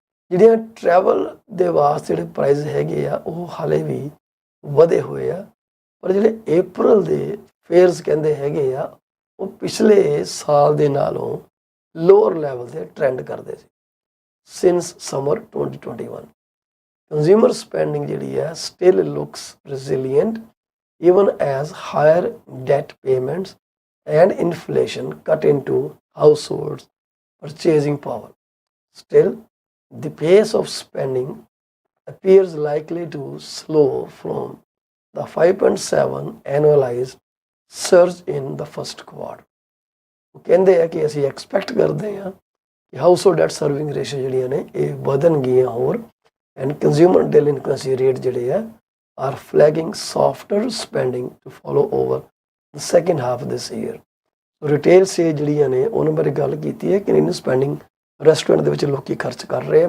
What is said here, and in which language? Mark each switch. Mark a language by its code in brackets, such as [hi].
[pa] ਜਿਹੜੀਆਂ ਟਰੈਵਲ ਦੇ ਵਾਸਤੇ ਜਿਹੜੇ ਪ੍ਰਾਈਜ਼ ਹੈਗੇ ਆ ਉਹ ਹਾਲੇ ਵੀ ਵਧੇ ਹੋਏ ਆ, ਪਰ ਜਿਹੜੇ April ਦੇ ਫੇਅਰਸ ਕਹਿੰਦੇ ਹੈਗੇ ਆ ਉਹ ਪਿਛਲੇ ਸਾਲ ਦੇ ਨਾਲੋਂ ਲੋਅਰ ਲੈਵਲ 'ਤੇ ਟ੍ਰੈਂਡ ਕਰਦੇ ਸੀ ਸਿੰਸ ਸਮਰ 2021। [en] Consumer spending ਜਿਹੜੀ ਹੈ still looks resilient even as higher debt payments and inflation cut into households' purchasing power. Still, the pace of spending appears likely to slow from the 5.7 annualized surge in the first quarter. [pa] ਉਹ ਕਹਿੰਦੇ ਆ ਕਿ ਅਸੀਂ expect ਕਰਦੇ ਹਾਂ ਕਿ household that serving ratio ਜਿਹੜੀਆਂ ਨੇ ਇਹ ਵਧਣ ਗਈਆਂ ਹੋਰ, ਐਂਡ ਕੰਜ਼ਿਊਮਰ ਡਿਲਿੰਕੁਐਂਸੀ ਰੇਟ ਜਿਹੜੇ ਆ [en] are flagging softer spending to follow over the second half of this year. [pa] Retail sale ਜਿਹੜੀਆਂ ਨੇ ਉਹਨਾਂ ਬਾਰੇ ਗੱਲ ਕੀਤੀ ਹੈ ਕਿ ਇਨ ਸਪੈਂਡਿੰਗ ਰੈਸਟੋਰੈਂਟ ਦੇ ਵਿੱਚ ਲੋਕੀ ਖਰਚ ਕਰ ਰਹੇ ਆ।